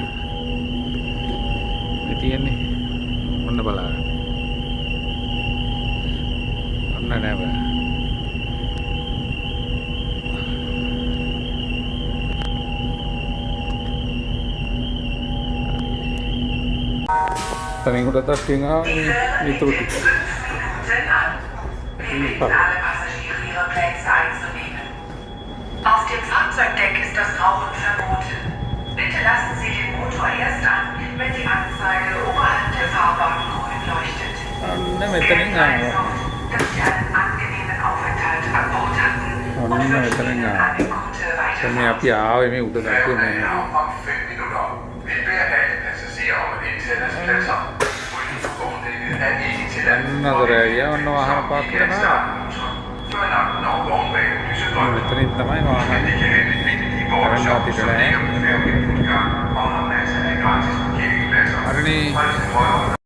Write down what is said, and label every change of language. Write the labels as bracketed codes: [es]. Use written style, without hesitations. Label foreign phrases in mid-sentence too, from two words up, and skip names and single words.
[si] මේ තියෙන්නේ ඔන්න බලන්න නැව තනින් උඩ තට්ටුවෙන් ආවේ ඊටු ටික [de] Auf dem Fahrzeugdeck ist das Rauchen verboten. Bitte lassen Sie den Motor erst an, wenn die Anzeige oberhalb der Fahrbahn grün leuchtet. Dass Sie einen angenehmen Aufenthalt an Bord hatten und wünschen Ihnen eine gute Weiterfahrt. [si] අපි ආවේ මේ උඩ තට්ටුව මේ [da] Om 5 minutter. Vi beder alle passagerer om at indtage deres pladser. Vogndækket er ikke tilladt. [si] ඔන්න වාහන පාක් කරනවා [da] Før lampen over vognvæggen lyser grønt. [si] මෙතනින් තමයි වාහන [da] Men de kan hente midt i borgershop, som ligger på 5 minutter. Og har masser af gratis parkeringspladser. [si] අරනේ [da] Hold til højre.